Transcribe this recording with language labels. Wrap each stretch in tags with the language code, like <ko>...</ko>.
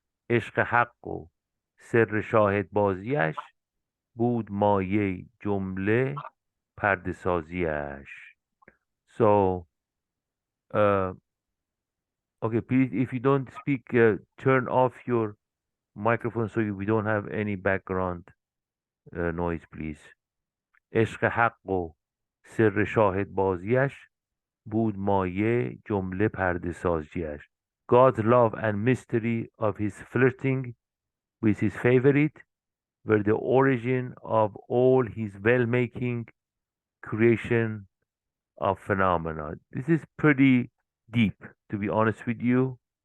<fa>عشق حق و سر شاهد بازیش بود مایه جمله پرده سازیش.</fa> <en>So, okay, please, if you don't speak, turn off your microphone so we don't have any background noise, please.</en> <fa>عشق حق و سر شاهد بازیش بود مایه جمله پرده سازیش.</fa> <en>God's love and mystery of his flirting with his favorite were the origin of all his well-making creation of phenomena. This is pretty deep, to be honest with you.</en>